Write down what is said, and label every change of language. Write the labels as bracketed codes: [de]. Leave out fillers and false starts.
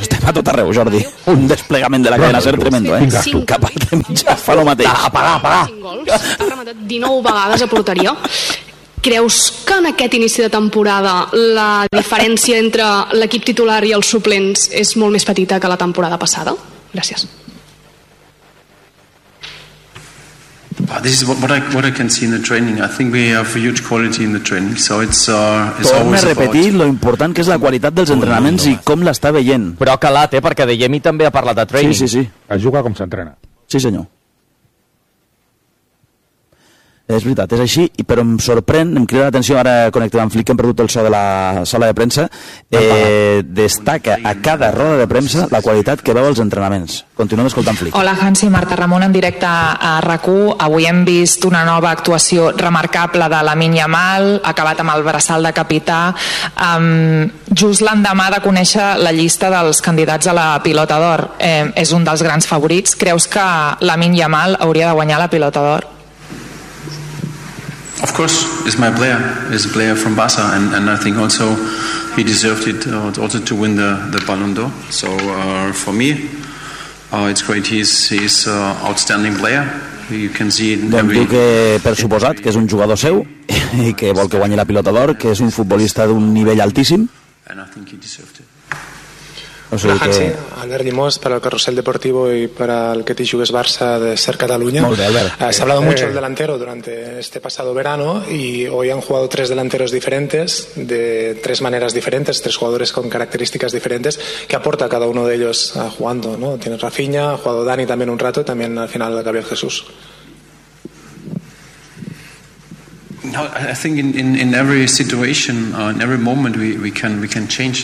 [ca] Estem a tot arreu, Jordi. Un desplegament de la cadena ser tremendo, Cap al de mitjà fa el mateix. Apagar. Ha rematat 19 vegades a porteria. Creus que en aquest inici de temporada la diferència entre l'equip titular i els suplents és molt més petita que la temporada passada? Gràcies. [en] This is what I can see in the training. I think we have a huge quality in the training. So it's always [ca] repetir lo important que és la qualitat dels entrenaments i com l'està veient. Però calat, perquè de Jemi també ha parlat de training. Sí. Es juga com s'entrena. Sí, senyor. És veritat, és així, però em sorprèn, em crida l'atenció, ara connectem amb Flick, que hem perdut el so de la sala de premsa, destaca a cada roda de premsa la qualitat que veu als entrenaments. Continuem escoltant Flick. Hola, Hansi, Marta Ramon, en directe a RAC1. Avui hem vist una nova actuació remarcable de Lamine Yamal, acabat amb el braçal de capità, just l'endemà de conèixer la llista dels candidats a la pilota d'or. És un dels grans favorits. Creus que Lamine Yamal hauria de guanyar la pilota d'or? [en] Of course, it's my player. It's a player from Barça, and I think also he deserved it also to win the Ballon d'Or. So for me, it's great. He's an outstanding player. You can see it in every... [ca] Diu que, per suposat, que és un jugador seu i que vol que guanyi la pilota d'or, que és un futbolista d'un nivell altíssim. [en] And I think he deserved it. [ca] O sigui que... Albert Llimós, per al Carrusel Deportivo i per al que t'hi jugues Barça de Ser Catalunya. Molt bé, Albert. [es] S'ha hablado mucho del delantero durante este pasado verano y hoy han jugado tres delanteros diferentes, de tres maneras diferentes, tres jugadores con características diferentes. ¿Qué aporta cada uno de ellos jugando, no? Tienes Rafinha, ha jugado Dani también un rato, también al final Gabriel Jesús. [en] No, I think in every situation, in every moment, we can change.